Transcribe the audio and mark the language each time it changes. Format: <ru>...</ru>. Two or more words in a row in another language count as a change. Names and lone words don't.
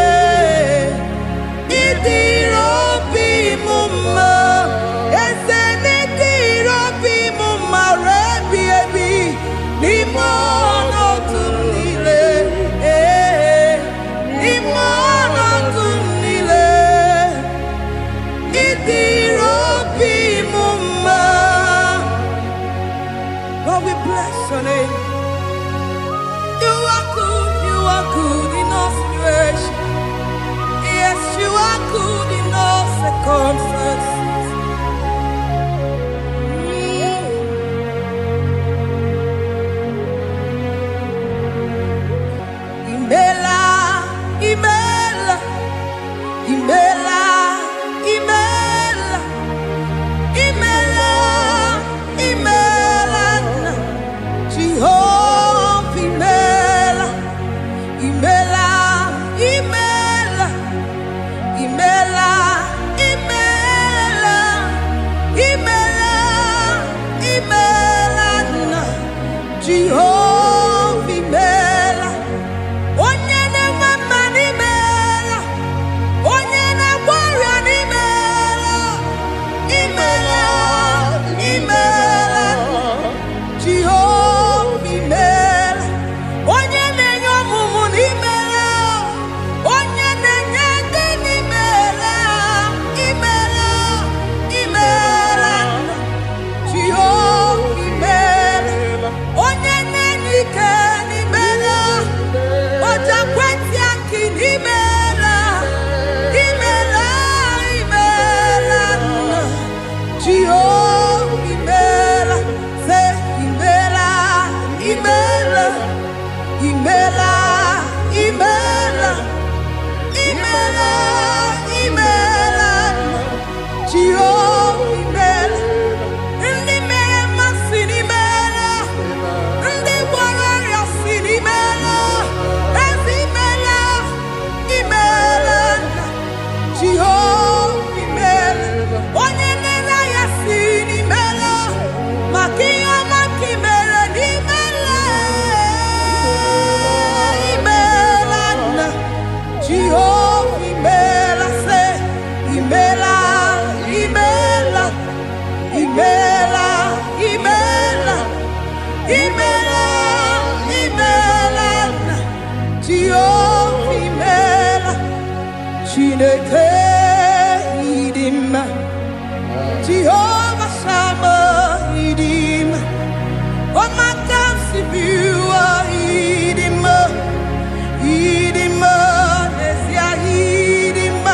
<ig>Ịdịrị obi m mma, eze, n'ịdịrị obi m mma, rebi ebi, n'ime ọnọdụ m niile, n'ime ọnọdụ m niile. Ịdịrị obi m mma.</ig> <en>God, we bless your name. You are good in all situations. Yes, you are good in all circumstances.</en> <ig>Imela, imela, imela, imela, imela, imela, Jehovah, imela, imela, imela, imela, imela, imela, imela, Jehovah, imela. Onye na-enwe mma n'imela, onye na-agwọ ọrịa n'imela, imela, imela, Jehova imela. Onye na-enye ọmụmụ n'imela, onye na-enye ndị n'imela, imela, imela, Jehova imela. Onye na-enye ike n'imela, oja kwenti aki n'imela, imela, imela, Jehova imela. Say imela, imela, imela, imela, imela, imela, Jehova imela. Ndị mere mmasị n'imela, ndị gwara ọrịa si n'imela, ezi imela, imela, Jehova imela. Onye na-ere ya si n'imela, maka ihe ọma ka imere n'imela, imela, Jehova imela. Say imela, imela, imela, imela, imela, imela, Jehova imela. Chineke ịdị mma, Jehova Sama ịdị mma. Ọmaka si biwa ịdị mma, ịdị mma, n'ezie ịdị mma.</ig>